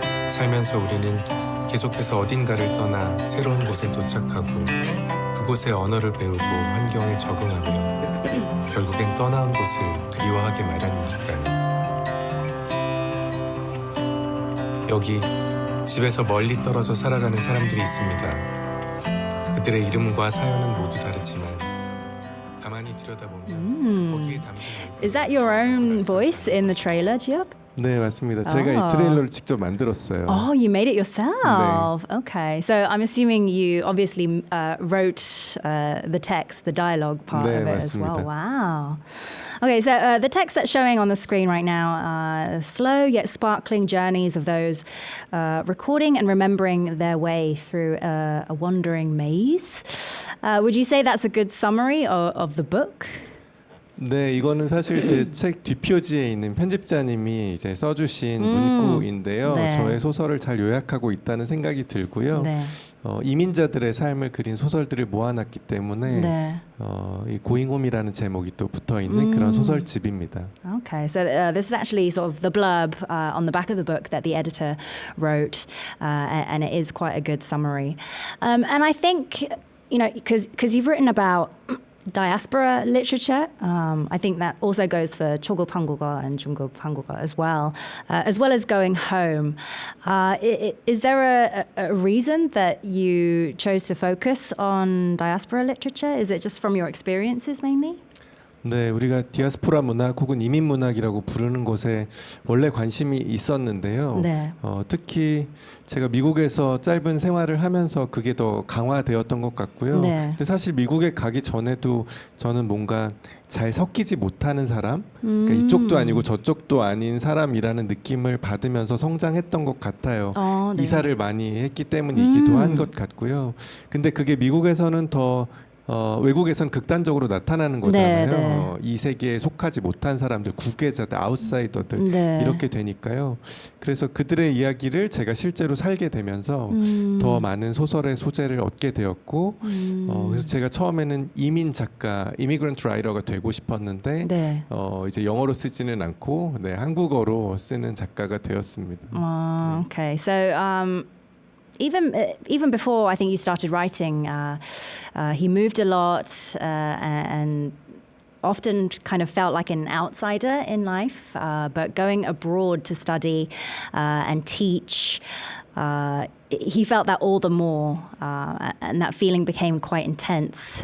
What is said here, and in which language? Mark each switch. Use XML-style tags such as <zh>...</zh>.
<ko>살면서 우리는 계속해서 어딘가를 떠나 새로운 곳에 도착하고 그곳의 언어를 배우고 환경에 적응하며 결국엔 떠나온 곳을 그리워하게 마련이니까요. 여기 집에서 멀리 떨어져 살아가는 사람들이 있습니다. 그들의 이름과 사연은 모두 다르지만 가만히 들여다보면 거기에 담긴</ko> <en>Is that your own voice in the trailer, Jiyeok?</en> <ko>네, 맞습니다. 제가 이 트레일러를 직접 만들었어요.</ko> <en>Oh, you made it yourself. Okay. So I'm assuming you obviously wrote the text, the dialogue part</en> <ko>네,</ko> <en>of it as well.</en> <ko>맞습니다.</ko> <en>Wow. Okay, so the text that's showing on the screen right now, slow yet sparkling journeys of those recording and remembering their way through a wandering maze. Would you say that's a good summary of the book?</en> <ko>네, 이거는 사실 제 책 뒷표지에 있는 편집자님이 이제 써주신 문구인데요. 네. 저의 소설을 잘 요약하고 있다는 생각이 들고요. 네. 이민자들의 삶을 그린 소설들을 모아놨기 때문에 네. 이 고잉홈이라는 제목이 또 붙어 있는 그런 소설집입니다.</ko> <en>Okay, so this is actually sort of the blurb on the back of the book that the editor wrote, and it is quite a good summary. And I think, you know, because you've written about diaspora literature, I think that also goes for 초급 한국어 and 중급 한국어 as well as going home. Is there a reason that you chose to focus on diaspora literature? Is it just from your experiences mainly?</en> <ko>네, 우리가 디아스포라 문학 혹은 이민 문학이라고 부르는 것에 원래 관심이 있었는데요. 네. 특히 제가 미국에서 짧은 생활을 하면서 그게 더 강화되었던 것 같고요. 네. 근데 사실 미국에 가기 전에도 저는 뭔가 잘 섞이지 못하는 사람, 그러니까 이쪽도 아니고 저쪽도 아닌 사람이라는 느낌을 받으면서 성장했던 것 같아요. 네. 이사를 많이 했기 때문이기도 한 것 같고요. 근데 그게 미국에서는 더 외국에선 극단적으로 나타나는 거잖아요. 네. 이 세계에 속하지 못한 사람들, 구계자들, 아웃사이더들 네. 이렇게 되니까요. 그래서 그들의 이야기를 제가 실제로 살게 되면서 더 많은 소설의 소재를 얻게 되었고 그래서 제가 처음에는 이민 작가, 이미그런트 라이터가 되고 싶었는데 네. 이제 영어로 쓰지는 않고 한국어로 쓰는 작가가 되었습니다.</ko> <en>Okay, so even before I think you started writing, he moved a lot and often kind of felt like an outsider in life. But going abroad to study and teach, he felt that all the more, and that feeling became quite intense.</en>